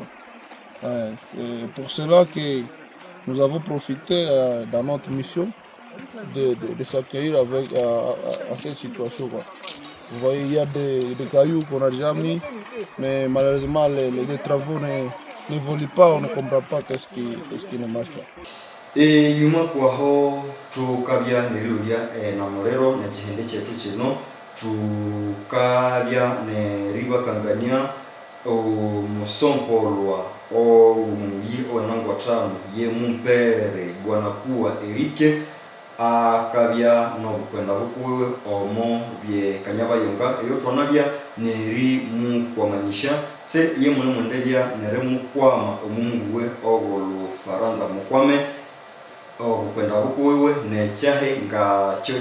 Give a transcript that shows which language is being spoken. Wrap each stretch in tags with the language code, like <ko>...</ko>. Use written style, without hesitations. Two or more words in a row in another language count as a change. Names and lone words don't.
<fr>C'est pour cela que nous avons profité dans notre mission de s'accueillir avec à cette situation, quoi. Vous voyez, il y a des cailloux qu'on a déjà mis, mais malheureusement les travaux n'évoluent pas, on ne comprend pas qu'est-ce qui ne marche pas.</fr> <nnb>Nyuma kwaho tukabya neriulia na morero na chihende chetu chino tukabya neriba kangania musompolwa umuyi onangwa tano ye mumpere bwana kuwa Erike akabya nobukwenda bukuwe omo bye kanyabayonga eyo twanabya neri mukwamanisha tse ye mune mundebya nere mukwama omunguwe ogolo faranza mukwame obukwenda bukuwe nechahe nga cyo</nnb>